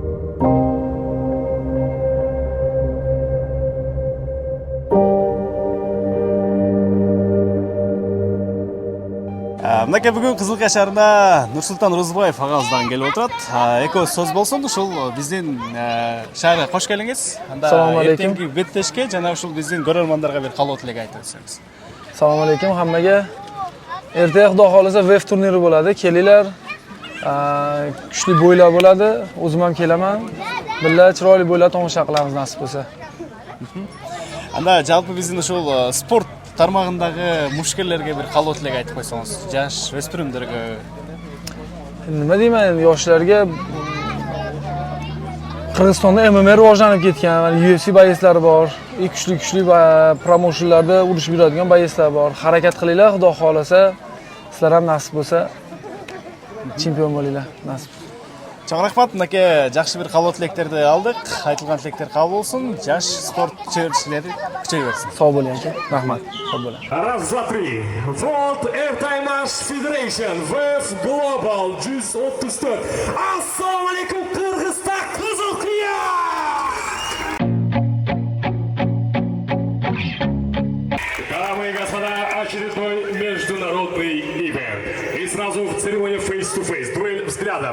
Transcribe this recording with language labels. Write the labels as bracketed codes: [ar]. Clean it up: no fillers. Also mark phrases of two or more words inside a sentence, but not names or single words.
[ky] Мынакей бүгүн Кызылкай шаарына Нурсултан Розубаев агабыздан келип отурат. Экөөбүз сөз болсун, ушул биздин шаарга кош келиңиз. Салам алейкум. Эртеңки беттешке жана ушул биздин көрөрмандарга бир калоо тилек айтып өтсөңүз. [uz] Салам алейкум хаммага. Эртең Xudo xohlasa VF турнири bo'ladi. Kelinglar. Kuchli bo'ylar bo'ladi. O'zim ham kelaman. Billa chiroyli bo'ylar tomosha qilamiz nasib bo'lsa. [ky] Анда жалпы биздин ушул спорт тармагындагы мушкерлерге бир калоо тилек айтып койсоңуз, жаш өспүрүмдөргө. [uz] Nima deyman, yoshlarga Qirg'izistonda MMA rivojlanib ketgan, UFC boyslari bor. Kuchli promotionlarda urushib yuradigan boyslar bor. Harakat qilinglar, Xudo xohlasa, sizlar ham nasib bo'lsa chempion bo'linglar, nasib. [ky] Чоң рахмат, мынакей жакшы бир калоо тилектерди алдык. Айтылган тилектер кабыл болсун. Жаш спорт чөйрөчүлөрү күчөй берсин. [uz] Sog' bo'ling aka. Rahmat. Sog' bo'ling. [ru] Раз, два, три. World Эр Таймаш Federation VF Global 134. [uz] Assalomu alaykum Qirg'iziston Qizilqiya! [ru] Дамы и господа, очередной международный ивент. И сразу в церемонии [en] face-to-face, [ru] дуэль взглядов.